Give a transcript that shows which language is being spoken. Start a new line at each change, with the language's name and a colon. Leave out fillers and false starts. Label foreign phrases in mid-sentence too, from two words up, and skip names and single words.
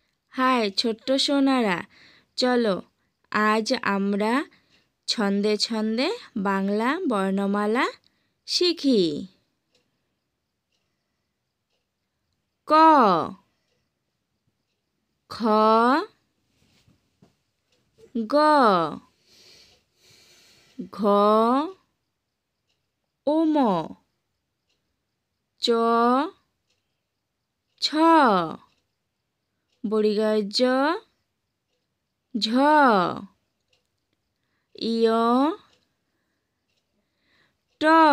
Bangla: হাই ছোট্ট সোনারা, চলো আজ আমরা ছন্দে ছন্দে বাংলা বর্ণমালা শিখি। ক, খ, গ, ঘ, ম, চ, ছ, বর্গীয় জ, ঝ, ইয়, ট,